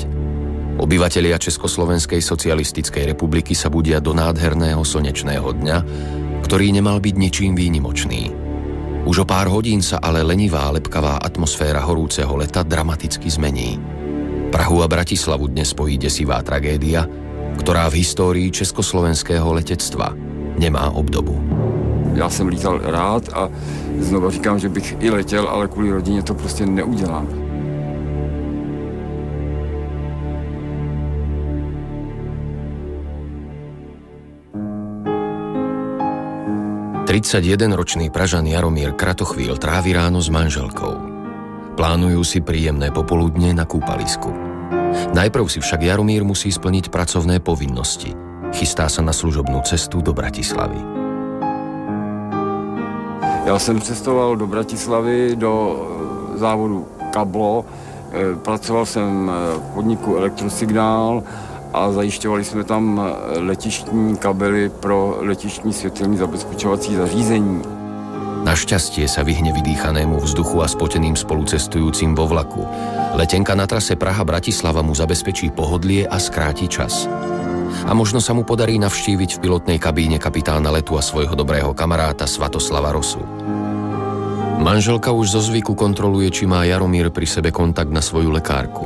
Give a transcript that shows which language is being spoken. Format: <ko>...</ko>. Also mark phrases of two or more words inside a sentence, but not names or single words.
<sk>Obyvatelia Československej socialistickej republiky sa budia do nádherného slnečného dňa, ktorý nemal byť ničím výnimočný. Už o pár hodín sa ale lenivá, lepkavá atmosféra horúceho leta dramaticky zmení. Prahu a Bratislavu dnes spojí desivá tragédia, ktorá v histórii československého letectva nemá obdobu.</sk> <cs>Já jsem lítal rád a znovu říkám, že bych i letěl, ale kvůli rodině to prostě neudělám.</cs> <sk>Tridsaťjedenročný Pražan Jaromír Kratochvíl trávi ráno s manželkou. Plánujú si príjemné popoludne na kúpalisku. Najprv si však Jaromír musí splniť pracovné povinnosti. Chystá sa na služobnú cestu do Bratislavy.</sk> <cs>Já jsem cestoval do Bratislavy, do závodu Kablo, pracoval jsem v podniku Elektrosignál a zajišťovali jsme tam letištní kabely pro letištní světelný zabezpečovací zařízení.</cs> <sk>Našťastie sa vyhne vydýchanému vzduchu a spoteným spolucestujúcim vo vlaku. Letenka na trase Praha-Bratislava mu zabezpečí pohodlie a skráti čas. A možno sa mu podarí navštíviť v pilotnej kabíne kapitána letu a svojho dobrého kamaráta Svatoslava Rosu. Manželka už zo zvyku kontroluje, či má Jaromír pri sebe kontakt na svoju lekárku.</sk>